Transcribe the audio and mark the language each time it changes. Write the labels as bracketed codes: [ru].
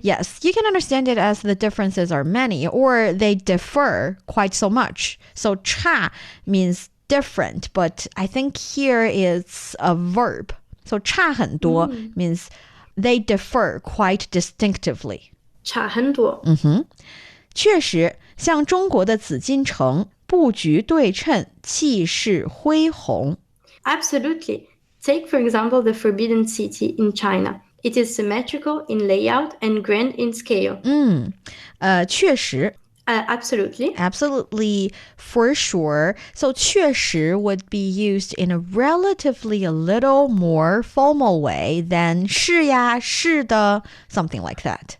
[en] Yes, you can understand it as the differences are many, or they differ quite so much. So 差 means different, but I think here it's a verb. So 差很多 means they differ quite distinctively. [zh] 差很多。确实，像中国的紫禁城，布局对称，气势恢宏。 [en] Absolutely. Take, for example, the Forbidden City in China. It is symmetrical in layout and grand in scale. [zh] 确实。 [en] Absolutely, for sure. So 确实 would be used in a relatively a little more formal way than [zh] 是呀,是的, [en] something like that.